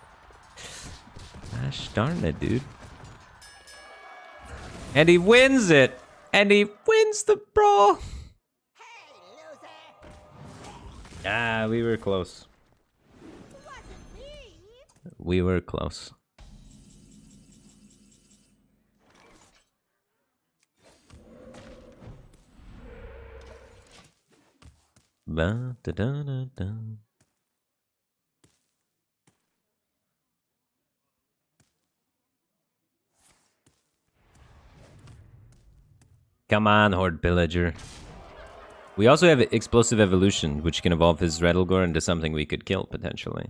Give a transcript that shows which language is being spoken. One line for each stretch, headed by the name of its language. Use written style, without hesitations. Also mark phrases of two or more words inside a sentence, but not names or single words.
English: Gosh darn it, dude. And he wins it! And he wins the brawl! Hey, loser! Ah, we were close. Wasn't me. We were close. Ba, da, da, da, da. Come on, Horde Pillager. We also have Explosive Evolution, which can evolve his Rattlegore into something we could kill, potentially.